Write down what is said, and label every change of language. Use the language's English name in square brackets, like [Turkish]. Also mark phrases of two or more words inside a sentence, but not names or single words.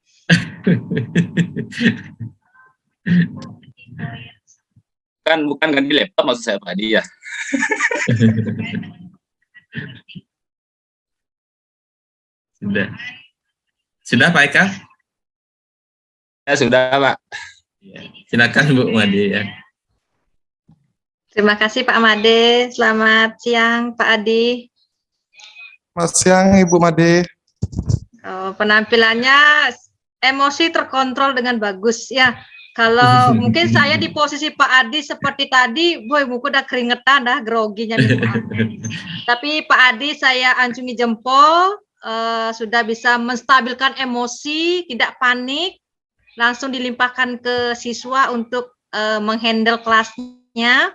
[Indonesian] Bukan ganti laptop maksud saya Pak Adi ya. Sudah Pak Eka? Ya sudah Pak. Silakan Bu Made ya. Terima kasih Pak Made. Selamat siang Pak Adi. Selamat siang Ibu Made. Penampilannya emosi terkontrol dengan bagus ya. Kalau mungkin saya di posisi Pak Adi seperti tadi, boy muka udah keringetan dah, groginya nih. Tapi Pak Adi saya acungi jempol, sudah bisa menstabilkan emosi, tidak panik, langsung dilimpahkan ke siswa untuk menghandle kelasnya.